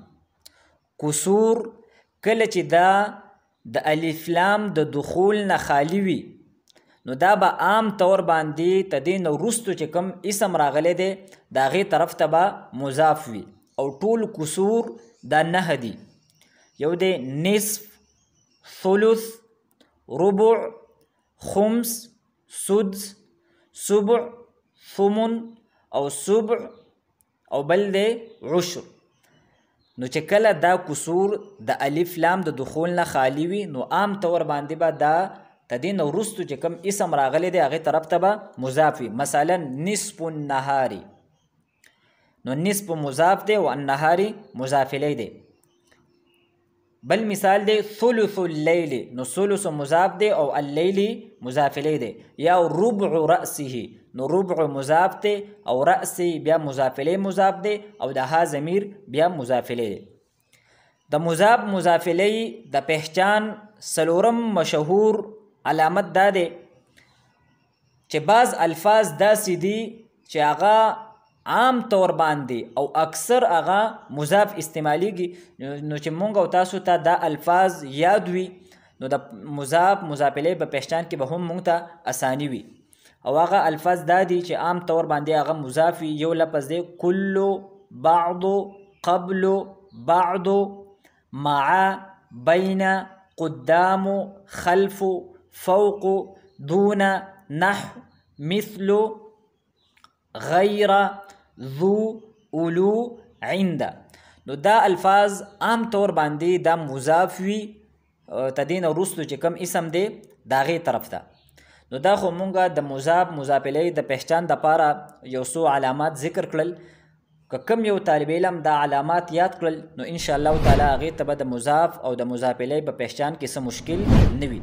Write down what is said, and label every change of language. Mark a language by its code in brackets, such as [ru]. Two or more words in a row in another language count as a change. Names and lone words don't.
[ps] کسور کله چې دا د الف لام د دخول نه خالی وي نو دا به عام طور باندې تدین وروستو چې کم اسم راغلی دی د هغې طرف ته به مضاف وي او ټول کسور دا 9 دي. یو دی [ar] نصف، ثلث، ربع، خمس، سدس، سبع، ثمن [ps] او سبع او بل دی عشر. نو چې کله دا کسور د الف لام د دخول نه خالی وي نو عام طور باندې به دا تدې نه وروستو چې کوم اسم راغلی دی هغې طرف ته به مضاف وي. مثلا [ar] نصف النهاري، [ps] نو نصف مضاف دی او النهاري مضاف الیه دی. بل مثال دی [ar] ثلث اللیل، [ps] نو ثلث مضاف دی او اللیل مضاف الیه دی. یا [ar] ربع رأسه، [ps] نو ربع مضاف دی او رأس بیا مضاف الیه مضاف دی او د ها ضمیر بیا مضاف الیه دی. د مضاف الیه د پہچان څلورم مشهور علامت دا دی چې بعض الفاظ داسې دي چې هغه عام طور باندې او اکثر هغه مضاف استعمالیږي، نو چې مونږ او تاسو ته دا الفاظ یاد وي نو د مضاف الیه په پہچان کې به هم مونږ ته اسانی وي. او هغه الفاظ دا دي چې عام طور باندې هغه مضاف وي. یو لفظ دی کل، [ar] بعض، قبل، بعد، مع، بین، قدام، خلف، فوق، دون، نحو، مثل، غیر، ذو، اولو، عند. [ps] نو دا الفاظ عام طور باندې دا مضاف وي تدې نه وروستو چې کوم اسم دی د هغې طرف ته. نو دا خو مونږه د مضاف الیه د پہچان دپاره یو څو علامات ذکر کړل. که کوم یو طالب علم دا علامات یاد کړل نو [ar] انشاءالله تعالی [ps] هغې ته به د مضاف او د مضاف الیه په پہچان کې څه مشکل نه وي.